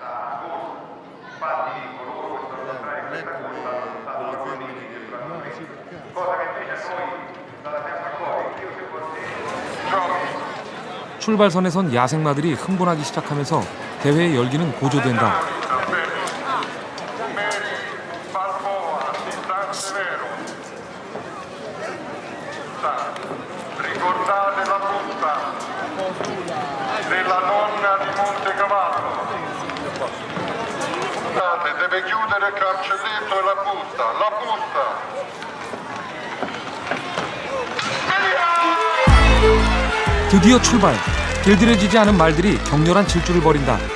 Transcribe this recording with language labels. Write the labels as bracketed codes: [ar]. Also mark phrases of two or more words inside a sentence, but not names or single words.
[ko] 출발선에 선 야생마들이 흥분하기 시작하면서 대회의 열기는 고조된다. [it] Ricordate la busta della donna di Montecavallo. Deve chiudere il cancelletto e la busta. [ko] 드디어 출발! 길들여지지 않은 말들이 격렬한 질주를 벌인다.